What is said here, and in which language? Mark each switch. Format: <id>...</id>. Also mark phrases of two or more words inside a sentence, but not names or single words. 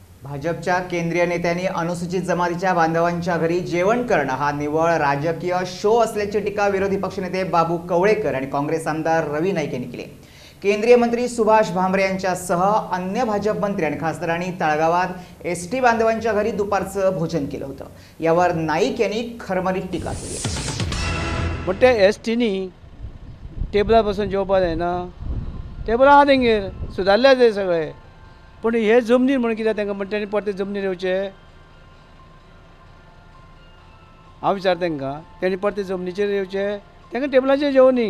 <mr>भाजपच्या केंद्रीय नेत्यांनी अनुसूचित जमातीच्या बांधवांच्या घरी जेवण करणं हा निव्वळ राजकीय शो असल्याची टीका विरोधी पक्षनेते बाबू कवळेकर आणि काँग्रेस आमदार रवी नाईक यांनी केली. केंद्रीय मंत्री सुभाष भामरे यांच्यासह अन्य भाजप मंत्री आणि खासदारांनी तळगावात एसटी बांधवांच्या घरी दुपारचं भोजन केलं होतं. यावर नाईक यांनी खरमरीत टीका केली.</mr> <kok>पण त्या एसटीनी टेबलार बसून जेवपाक जायना. टेबल आहा तेंगेर सुदारले ते सगळे. पण हे जमनीर म्हणून कित्याक तांकां म्हणटा परते जमनीर येवचे. हांव विचारता तांकां तेणी परते जमनीचेर येवचे. तांकां टेबलाचेर जेवनी.</kok>